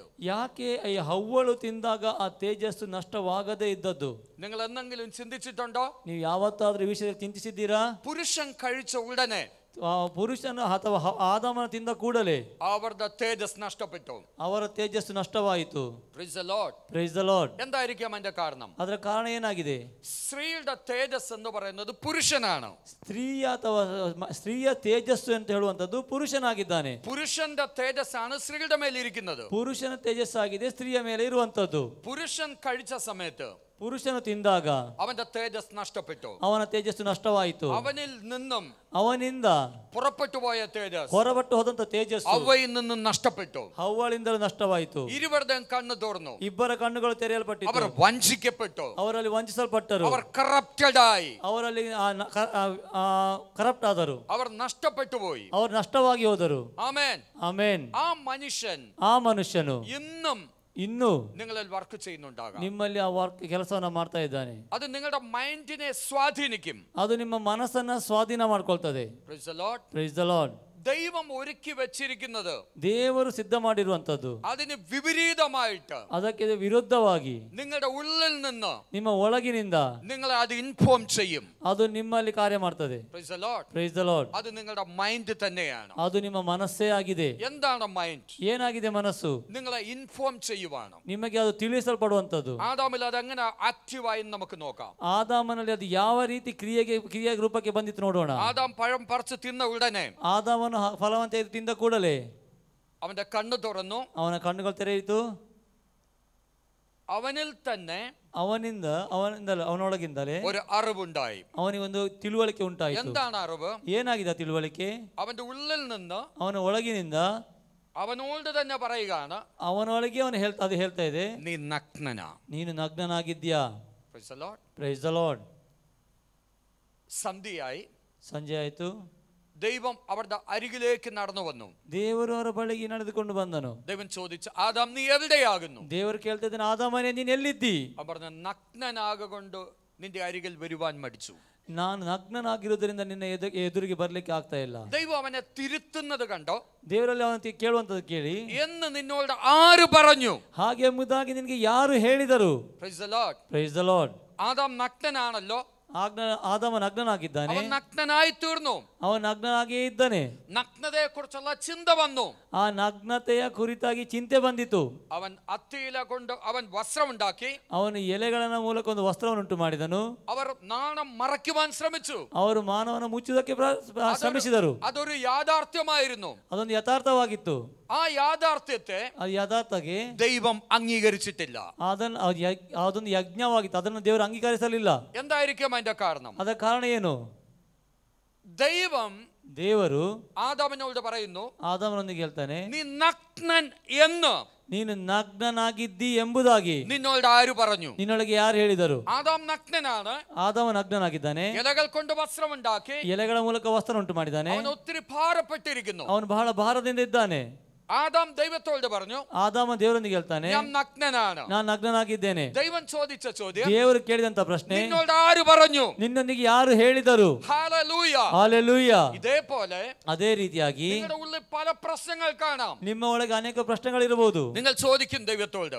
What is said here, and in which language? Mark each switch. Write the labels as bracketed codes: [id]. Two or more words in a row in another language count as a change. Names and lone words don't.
[kn] ಯಾಕೆ ಈ ಹವ್ವಳು ತಿಂದಾಗ ಆ ತೇಜಸ್ಸು ನಷ್ಟವಾಗದೇ ಇದ್ದದ್ದು? [ml] നിങ്ങൾ എന്തെങ്കിലും ചിന്തിച്ചിട്ടുണ്ടോ? [kn] ನೀವು ಯಾವತ್ತಾದ್ರೂ ಈ ವಿಷಯದಲ್ಲಿ ಚಿಂತಿಸಿದ್ದೀರಾ? [ml] പുരുഷൻ കഴിച്ച ഉടനെ, [kn] ಪುರುಷನು ಅಥವಾ ಆದಾಮನ ತಿಂದ ಕೂಡಲೇ [ml] അവരുടെ തേജസ് നഷ്ടപ്പെട്ടു, [kn] ಅವರ ತೇಜಸ್ಸು ನಷ್ಟವಾಯಿತು. [en] Praise the Lord. Praise the Lord. [ml] എന്തായിരിക്കാം അതിന്റെ കാരണം? [kn] ಅದರ ಕಾರಣ ಏನಾಗಿದೆ? [ml] സ്ത്രീയുടെ തേജസ് എന്ന് പറയുന്നത് പുരുഷനാണ്. [kn] ಸ್ತ್ರೀಯ ಅಥವಾ ಸ್ತ್ರೀಯ ತೇಜಸ್ಸು ಅಂತ ಹೇಳುವಂತದ್ದು ಪುರುಷನಾಗಿದ್ದಾನೆ. [ml] പുരുഷന്റെ തേജസ് ആണ് സ്ത്രീയുടെ മേലെ ഇരിക്കുന്നത്. [kn] ಪುರುಷನ ತೇಜಸ್ಸಾಗಿದೆ ಸ್ತ್ರೀಯ ಮೇಲೆ ಇರುವಂತದ್ದು. [ml] പുരുഷൻ കഴിച്ച സമയത്ത് [kn] ಪುರುಷನು ತಿಂದಾಗ [ml] അവന്റെ തേജസ് നഷ്ടപ്പെട്ടു. [kn] ಅವನ ತೇಜಸ್ಸು ನಷ್ಟವಾಯಿತು. [ml] അവനിൽ നിന്നും [kn] ಅವನಿಂದ [ml] പുറപ്പെട്ടു പോയ തേജസ് [kn] ಹೊರಬಟ್ಟು ಹೋದಂತ ತೇಜಸ್ಸು [ml] അവയിൽ നിന്നും നഷ്ടപ്പെട്ടു. [kn] ಹವ್ವಳಿಂದಲೂ ನಷ್ಟವಾಯಿತು. [ml] ഇരുവരുടെയും കണ്ണ് തുറന്നു. [kn] ಇಬ್ಬರ ಕಣ್ಣುಗಳು ತೆರೆಯಲ್ಪಟ್ಟಿತು. [ml] അവർ വഞ്ചിക്കപ്പെട്ടു. [kn] ಅವರಲ್ಲಿ ವಂಚಿಸಲ್ಪಟ್ಟರು. [ml] അവർ ಕರಪ್ಟೆಡ್ ಆയി. [kn] ಅವರಲ್ಲಿ ಕರಪ್ಟ್ ಆದರು. [ml] അവർ നഷ്ടപ്പെട്ടു പോയി. [kn] ಅವರು ನಷ್ಟವಾಗಿ ಹೋದರು. [ml] ആമേൻ. [kn] ಆಮೇನ್. [ml] ആ മനുഷ്യൻ [kn] ಆ ಮನುಷ್ಯನು [ml] ഇന്നും [kn] ಇನ್ನು [ml] നിങ്ങളിൽ വർക്ക് ചെയ്യുന്നുണ്ടാകാം. [kn] ನಿಮ್ಮಲ್ಲಿ ಆ ವರ್ಕ್ ಕೆಲಸವನ್ನ ಮಾಡ್ತಾ ಇದ್ದಾನೆ. [ml] അത് നിങ്ങളുടെ മൈൻഡിനെ സ്വാധീനിക്കും. [kn] ಅದು ನಿಮ್ಮ ಮನಸ್ಸನ್ನ ಸ್ವಾಧೀನ ಮಾಡ್ಕೊಳ್ತದೆ. [en] Praise the Lord. Praise the Lord. [ml] ദൈവം ഒരുക്കി വെച്ചിരിക്കുന്നത് [kn] ದೇವರು ಸಿದ್ಧ ಮಾಡಿರುವಂತದ್ದು [ml] അതിന് വിപരീതമായിട്ട് [kn] ಅದಕ್ಕೆ ವಿರುದ್ಧವಾಗಿ [ml] നിങ്ങളുടെ ഉള്ളിൽ നിന്ന് [kn] ನಿಮ್ಮ ಒಳಗಿನಿಂದ [ml] നിങ്ങളെ അത് ഇൻഫോം ചെയ്യും. [kn] ಅದು ನಿಮ್ಮಲ್ಲಿ ಕಾರ್ಯ ಮಾಡ್ತದೆ. [en] Praise the Lord. Praise the Lord. [ml] അത് നിങ്ങളുടെ മൈൻഡ് തന്നെയാണ്. [kn] ಅದು ನಿಮ್ಮ ಮನಸ್ಸೇ ಆಗಿದೆ. [ml] എന്താണ് മൈൻഡ്? [kn] ಏನಾಗಿದೆ ಮನಸ್ಸು? [ml] നിങ്ങളെ ഇൻഫോം ചെയ്യുവാണ്. [kn] ನಿಮಗೆ ಅದು ತಿಳಿಸಲ್ಪಡುವಂತದ್ದು. [ml] ആദാമിൽ അത് എങ്ങനെ ആക്റ്റീവായി നമുക്ക് നോക്കാം. [kn] ಆದಾಮನಲ್ಲಿ ಅದು ಯಾವ ರೀತಿ ಕ್ರಿಯೆ ರೂಪಕ್ಕೆ ಬಂದಿತ್ತು ನೋಡೋಣ. [ml] ആദാം പഴം പറിച്ച് തിന്ന ഉടനെ [kn] ಆದಾಮನು ಫಲವಂತ ತಿಂದ ಕೂಡಲೇ [ml] അവന്റെ കണ്ണ് തുറന്നു. [kn] ಅವನ ಕಣ್ಣುಗಳು ತೆರೆಯಿತು. [ml] അവനിൽ തന്നെ [kn] ಅವನೊಳಗಿಂದಲೇ [ml] ഒരു അറിവുണ്ടായി. [kn] ಅವನಿಗೆ ಒಂದು ತಿಳುವಳಿಕೆ ಉಂಟಾಯಿತು. [ml] എന്താണ് അറിവ്? [kn] ಏನಾಗಿದೆ ತಿಳುವಳಿಕೆ? [ml] അവന്റെ ഉള്ളിൽ നിന്ന് [kn] ಅವನ ಒಳಗಿನಿಂದ [ml] അവനോട് തന്നെ പറയുകയാണ്, [kn] ಅವನೊಳಗೆ ಅದು ಹೇಳ್ತಾ ಇದೆ, [ml] നീ നഗ്നനാ. [kn] ನೀನು ನಗ್ನನಾಗಿದ್ಯಾ. [en] Praise the Lord. Praise the Lord. [ml] സന്ധ്യയായി. [kn] ಸಂಜೆ ಆಯ್ತು. [ml] ദൈവം അവരുടെ അരികിലേക്ക് നടന്നു വന്നു. [kn] ದೇವರು ಅವರ ಬಳಿಗೆ ನಡೆದುಕೊಂಡು ಬಂದನು. [ml] ദൈവം ചോദിച്ചു, ആദാം നീ എവിടെയാകുന്നു? [kn] ದೇವರು ಕೇಳ್ತಾ ಇದ್ದಾನೆ, ಆದಾಮನೇ ನೀನು ಎಲ್ಲಿದ್ದಿ? [ml] അവൻ പറഞ്ഞു, നഗ്നനാകൊണ്ട് നിന്റെ അരികിൽ വരുവാൻ മടിച്ചു. [kn] ನಾನು ನಗ್ನನಾಗಿರುವುದರಿಂದ ನಿನ್ನ ಎದುರಿಗೆ ಬರ್ಲಿಕ್ಕೆ ಆಗ್ತಾ ಇಲ್ಲ. [ml] ദൈവം അവനെ തിരുത്തുന്നത് കണ്ടോ? [kn] ದೇವರಲ್ಲಿ ಅವನ ಕೇಳುವಂತದ್ದು ಕೇಳಿ, [ml] എന്ന് നിന്നോട് ആര് പറഞ്ഞു? [kn] ಹಾಗೆ ಎಂಬುದಾಗಿ ನಿನಗೆ ಯಾರು ಹೇಳಿದರು? [en] Praise the Lord. Praise the Lord. [ml] ആദാം നഗ്നനാണല്ലോ. [kn] ಆದಾಮ ನಗ್ನನಾಗಿದ್ದಾನೆ. [ml] അവൻ നഗ്നനായി തീർന്നു. [kn] ಅವನು ನಗ್ನನಾಗಿಯೇ ಇದ್ದಾನೆ. [ml] നഗ്നതയെ കുറിച്ചുള്ള ചിന്ത വന്നു. [kn] ಆ ನಗ್ನತೆಯ ಕುರಿತಾಗಿ ಚಿಂತೆ ಬಂದಿತು. [ml] അവൻ അത്തിയില കൊണ്ട് അവൻ വസ്ത്രമുണ്ടാക്കി. [kn] ಅವನು ಎಲೆಗಳ ಮೂಲಕ ಒಂದು ವಸ್ತ್ರವನ್ನು ಉಂಟು ಮಾಡಿದನು. [ml] അവർ നാണം മറയ്ക്കുവാൻ ശ്രമിച്ചു. [kn] ಅವರು ಮಾನವನ ಮುಚ್ಚುವುದಕ್ಕೆ ಶ್ರಮಿಸಿದರು. [ml] അതൊരു യാഥാർത്ഥ്യമായിരുന്നു. [kn] ಅದೊಂದು ಯಥಾರ್ಥವಾಗಿತ್ತು. [ml] ആ യാഥാർത്ഥ്യത്തെ [kn] ಅದು ಯಥಾರ್ಥಗೆ [ml] ദൈവം അംഗീകരിച്ചിട്ടില്ല. [kn] ಅದೊಂದು ಯಜ್ಞವಾಗಿತ್ತು, ಅದನ್ನು ದೇವರು ಅಂಗೀಕರಿಸಲಿಲ್ಲ. [ml] എന്തായിരിക്കും അതിന്റെ കാരണം? [kn] ಅದರ ಕಾರಣ ಏನು? ದೇವರು [ml] ആദാമിനോട് പറയുന്നു, [kn] ಆದಾಮನೊಂದಿಗೆ ಹೇಳ್ತಾನೆ, [ml] നീ നഗ്നൻ എന്ന് [kn] ನೀನು ನಗ್ನನಾಗಿದ್ದಿ ಎಂಬುದಾಗಿ [ml] നിന്നോട് ആര് പറഞ്ഞു? [kn] ನಿನ್ನೊಳಗೆ ಯಾರು ಹೇಳಿದರು? [ml] ആദാം നഗ്നനാണ്. [kn] ಆದಾಮ ನಗ್ನನಾಗಿದ್ದಾನೆ. [ml] ഇലകൾ കൊണ്ട് വസ്ത്രമുണ്ടാക്കി [kn] ಎಲೆಗಳ ಮೂಲಕ ವಸ್ತ್ರ ಉಂಟು ಮಾಡಿದ್ದಾನೆ. [ml] അവൻ ഒത്തിരി ഭാരപ്പെട്ടിരിക്കുന്നു. [kn] ಅವನು ಬಹಳ ಭಾರದಿಂದ ಇದ್ದಾನೆ. [ml] ആദാം ദൈവത്തോട് പറഞ്ഞു, [kn] ಆದಾಮ ದೇವರೊಂದಿಗೆ ಹೇಳ್ತಾನೆ, [ml] ഞാൻ നഗ്നനാണ്. [kn] ನಾನು ನಗ್ನನಾಗಿದ್ದೇನೆ. [ml] ദൈവം ചോദിച്ച ചോദ്യം, [kn] ದೇವರು ಕೇಳಿದಂತ ಪ್ರಶ್ನೆ, [ml] നിന്നോട് ആര് പറഞ്ഞു? [kn] ನಿನ್ನೊಂದಿಗೆ ಯಾರು ಹೇಳಿದರು? [ml] ഹല്ലേലൂയ. [kn] ಹಲ್ಲೆಲೂಯ. [ml] ഇതേപോലെ [kn] ಅದೇ ರೀತಿಯಾಗಿ [ml] നിങ്ങളുടെ ഉള്ളിൽ പല പ്രശ്നങ്ങൾ കാണാം. [kn] ನಿಮ್ಮ ಒಳಗೆ ಅನೇಕ ಪ್ರಶ್ನೆಗಳಿರಬಹುದು. [ml] നിങ്ങൾ ചോദിക്കും ദൈവത്തോട്,